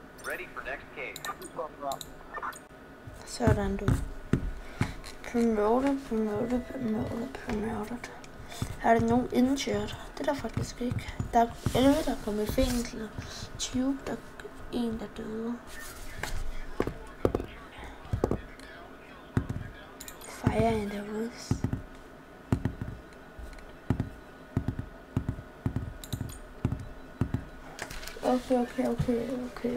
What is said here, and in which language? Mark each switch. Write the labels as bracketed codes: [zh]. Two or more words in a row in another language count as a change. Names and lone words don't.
[en] Ready for next case. Sådan du. Promoted. [da] Er der nogen [en] injured? [da] Det er der faktisk ikke. Der er 11, der er kommet i fængsel. 20, der er en, der døde. [en] Fire in the woods. [da] Okay.